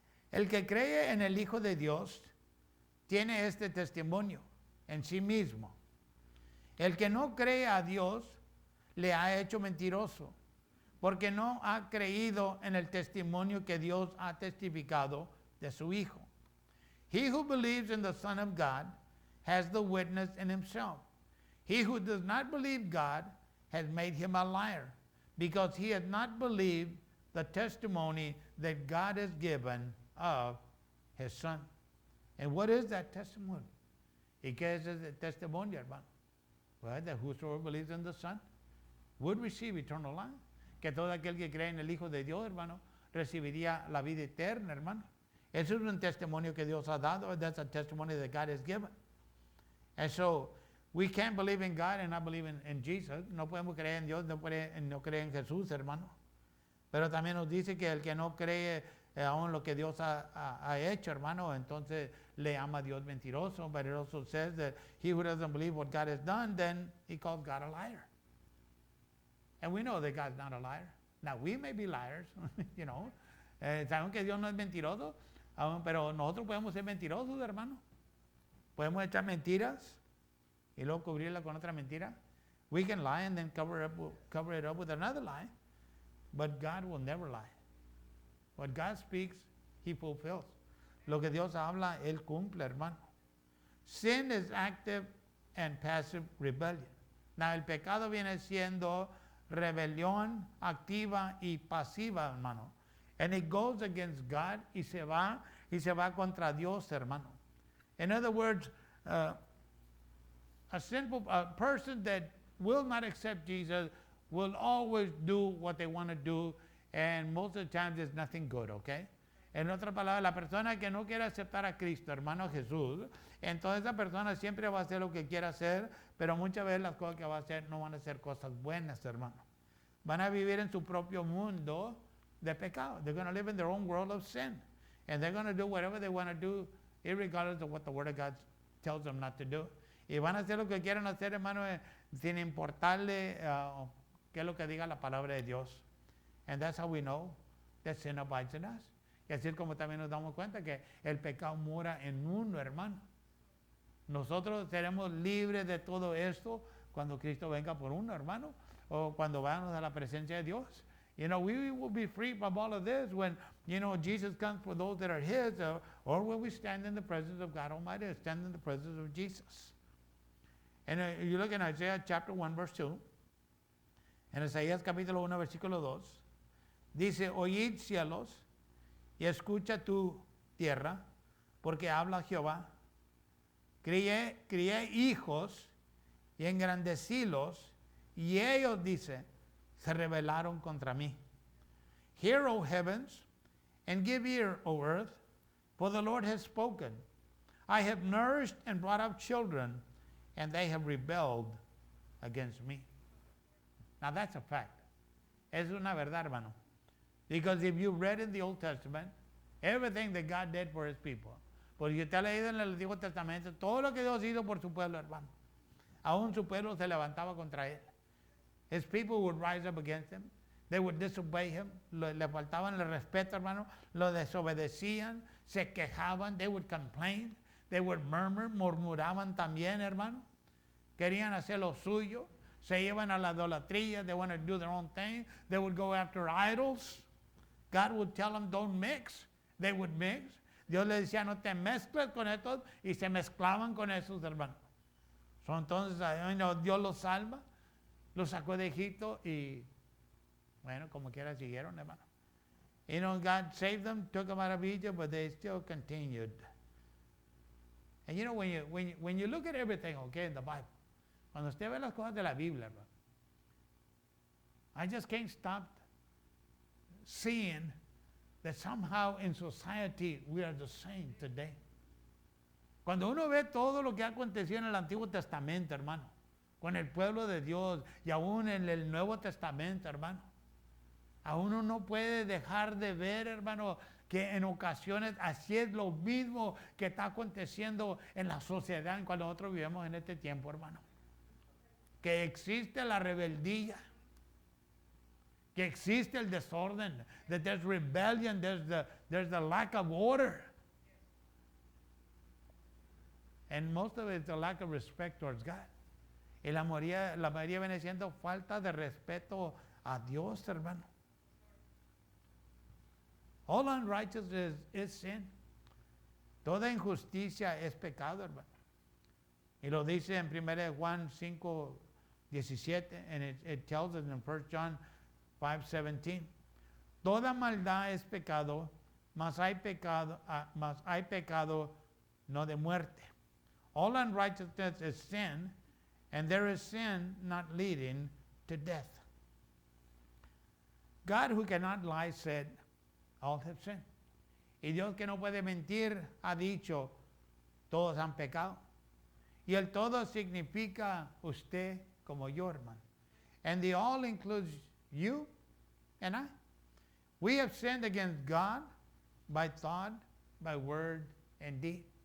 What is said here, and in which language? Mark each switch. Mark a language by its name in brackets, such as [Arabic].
[Spanish] El que cree en el Hijo de Dios tiene este testimonio en sí mismo. El que no cree a Dios le ha hecho mentiroso, porque no ha creído en el testimonio que Dios ha testificado de su Hijo. [English] He who believes in the Son of God has the witness in himself. He who does not believe God has made him a liar, because he has not believed the testimony that God has given of his Son. And what is that testimony? [Spanish] ¿Y qué es ese testimonio, hermano? [English] Well, that whosoever believes in the Son would receive eternal life. [Spanish] Que todo aquel que cree en el Hijo de Dios, hermano, recibiría la vida eterna, hermano. Eso es un testimonio que Dios ha dado. [English] That's a testimony that God has given. And so, we can't believe in God and not believe in Jesus. [Spanish] No podemos creer en Dios, no creer en Jesús, hermano. Pero también nos dice que el que no cree aún lo que Dios ha hecho, hermano, entonces le llama a Dios mentiroso. [English] But it also says that he who doesn't believe what God has done, then he calls God a liar. And we know that God's not a liar. Now, we may be liars, you know. [Spanish] Sabemos que Dios no es mentiroso, pero nosotros podemos ser mentirosos, hermano. Podemos echar mentiras y luego cubrirla con otra mentira. [English] We can lie and then cover it up with another lie. But God will never lie. What God speaks, he fulfills. [Spanish] Lo que Dios habla, él cumple, hermano. [English] Sin is active and passive rebellion. [Spanish] Now, el pecado viene siendo rebelión activa y pasiva, hermano. [English] And it goes against God [Spanish] y se va contra Dios, hermano. [English] In other words, a person that will not accept Jesus will always do what they want to do, and most of the time there's nothing good, okay? [Spanish] En otras palabras, la persona que no quiere aceptar a Cristo, hermano Jesús, entonces esa persona siempre va a hacer lo que quiera hacer, pero muchas veces las cosas que va a hacer no van a ser cosas buenas, hermano. Van a vivir en su propio mundo de pecado. [English] They're going to live in their own world of sin. And they're going to do whatever they want to do, irregardless of what the Word of God tells them not to do. [Spanish] Y van a hacer lo que quieran hacer, hermano, sin importarle qué es lo que diga la palabra de Dios. [English] And that's how we know that sin abides in us. [Spanish] Y así es como también nos damos cuenta que el pecado mora en uno, hermano. Nosotros seremos libres de todo esto cuando Cristo venga por uno, hermano, o cuando vayamos a la presencia de Dios. [English] You know, we will be free from all of this when, you know, Jesus comes for those that are his, or when we stand in the presence of God Almighty, stand in the presence of Jesus. And you look in Isaiah chapter 1, verse 2, [Spanish] en Isaías capítulo 1, versículo 2, dice, oíd cielos y escucha tu tierra, porque habla Jehová. Crié hijos y engrandecílos, y ellos, dice, se rebelaron contra mí. [English] Hear, O heavens, and give ear, O earth, for the Lord has spoken. I have nourished and brought up children, and they have rebelled against me. Now that's a fact. [Spanish] Es una verdad, hermano. [English] Because if you read in the Old Testament, everything that God did for his people, [Spanish] porque usted ha leído en el Antiguo Testamento todo lo que Dios hizo por su pueblo, hermano. Aún su pueblo se levantaba contra él. [English] His people would rise up against him. They would disobey him. [Spanish] Le faltaban el respeto, hermano. Lo desobedecían. Se quejaban. [English] They would complain. They would murmur. [Spanish] Murmuraban también, hermano. Querían hacer lo suyo. Se iban a la idolatría. [English] They wanted to do their own thing. They would go after idols. God would tell them, don't mix. They would mix. [Spanish] Dios les decía, no te mezcles con estos. Y se mezclaban con esos, hermano. So, entonces, Dios los salva. Los sacó de Egipto y, bueno, como quiera siguieron, hermano. [English] You know, God saved them, took them out of Egypt, but they still continued. And you know, when you look at everything, okay, in the Bible, [Spanish] cuando usted ve las cosas de la Biblia, hermano, [English] I just can't stop seeing that somehow in society we are the same today. [Spanish] Cuando uno ve todo lo que ha acontecido en el Antiguo Testamento, hermano, con el pueblo de Dios y aún en el Nuevo Testamento, hermano, aún uno no puede dejar de ver, hermano, que en ocasiones así es lo mismo que está aconteciendo en la sociedad en cual nosotros vivimos en este tiempo, hermano. Que existe la rebeldía, que existe el desorden, [English] that there's rebellion, there's the lack of order. And most of it is the lack of respect towards God. [Spanish] Y la mayoría viene siendo falta de respeto a Dios, hermano. [English] All unrighteousness is sin. [Spanish] Toda injusticia es pecado, hermano. Y lo dice en 1 Juan 5:17, [English] and it tells us in 1 John 5:17. [Spanish] Toda maldad es pecado, mas hay pecado no de muerte. [English] All unrighteousness is sin, and there is sin not leading to death. God, who cannot lie, said, all have sinned. [Spanish] Y Dios, que no puede mentir, ha dicho, todos han pecado. Y el todo significa usted como yo, hermano. [English] And the all includes you and I. We have sinned against God by thought, by word, and deed.